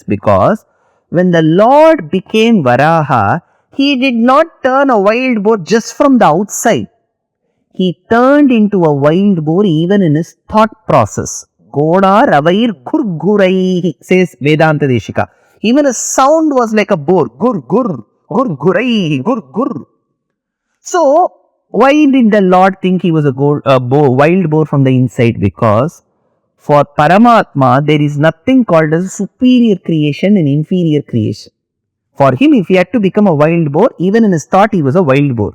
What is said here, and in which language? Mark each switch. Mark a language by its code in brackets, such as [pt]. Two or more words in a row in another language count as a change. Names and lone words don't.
[en] Because when the Lord became Varaha, he did not turn a wild boar just from the outside. He turned into a wild boar even in his thought process. [sa] Goda Ravair Gurgurai, [en] says Vedanta Deshika. Even a sound was like a boar. Gur gur, gur gurai, gur gur. So, why did the Lord think he was a wild boar from the inside? Because for Paramatma, there is nothing called as superior creation and inferior creation. For him, if he had to become a wild boar, even in his thought, he was a wild boar.